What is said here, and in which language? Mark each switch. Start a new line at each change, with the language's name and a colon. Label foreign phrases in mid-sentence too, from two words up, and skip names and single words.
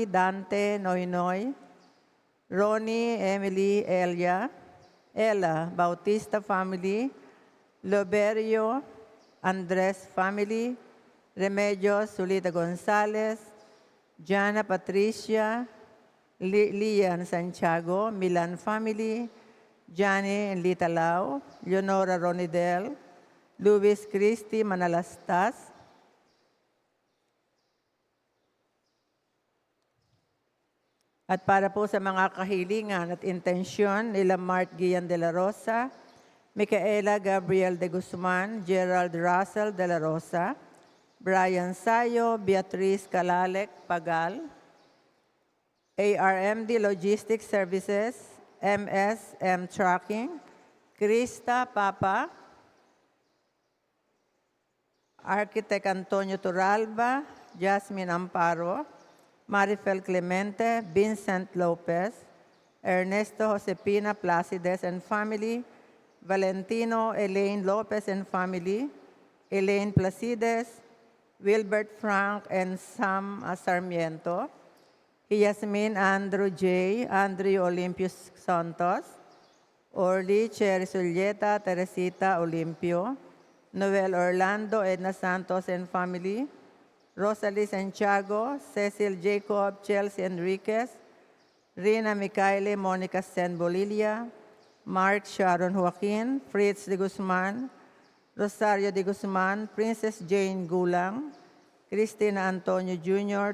English: Dante Noynoy, Ronnie Emily Elia, Ella Bautista family, Loberio Andres family, Remedios Zulita Gonzalez, Jana Patricia, Lian Santiago, Milan family, Johnny and Lita Lau, Leonora Ronidel, Luis Christy Manalastas,
Filipino: at para po sa mga kahilingan at intensyon nila Mart Gian de la Rosa, Micaela Gabriel de Guzman, Gerald Russell de la Rosa, Brian Sayo, Beatriz Calalec Pagal, ARMD Logistics Services, MSM Trucking, Krista Papa, Architect Antonio Turalba, Jasmine Amparo, Marifel Clemente, Vincent Lopez, Ernesto Josepina Placides
English: and family, Valentino Elaine Lopez and family, Elaine Placides, Wilbert Frank and Sam Sarmiento, Yasmin Andrew J., Andrew Olympius Santos, Orly Cherry Sulieta, Teresita Olimpio, Noel Orlando, Edna Santos and family, Rosalie Santiago, Cecil Jacob, Chelsea Enriquez, Rina Micaele, Monica Sen Bolilia, Mark Sharon Joaquin, Fritz de Guzman, Rosario de Guzman, Princess Jane Gulang, Cristina Antonio Jr.